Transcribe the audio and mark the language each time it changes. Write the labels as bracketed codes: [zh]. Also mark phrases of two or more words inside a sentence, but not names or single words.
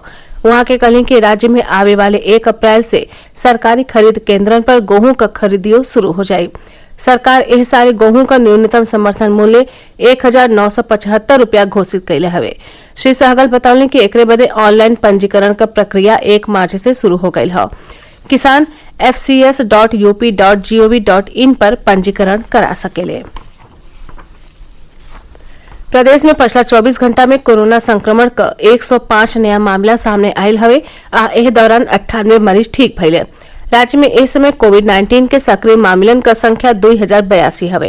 [bho] वहां के कहलें कि राज्य में आवे वाले 1 अप्रैल से सरकारी खरीद केंद्रन पर गेहूं का खरीदियो शुरू हो जाये। सरकार एह साल गेहूं का न्यूनतम समर्थन मूल्य 1975 रुपया घोषित कैले हवे। श्री सहगल बतौले कि एकरे बदे ऑनलाइन पंजीकरण का प्रक्रिया 1 मार्च से शुरू हो गई है। किसान fcs.up.gov.in पर पंजीकरण करा सकेले। प्रदेश में पिछला 24 घंटा में कोरोना संक्रमण का 105 नया मामला सामने आयल हवे। एह दौरान 98 मरीज ठीक भइले। राज्य में इस समय कोविड-19 के सक्रिय मामलन का संख्या 2082 हवे।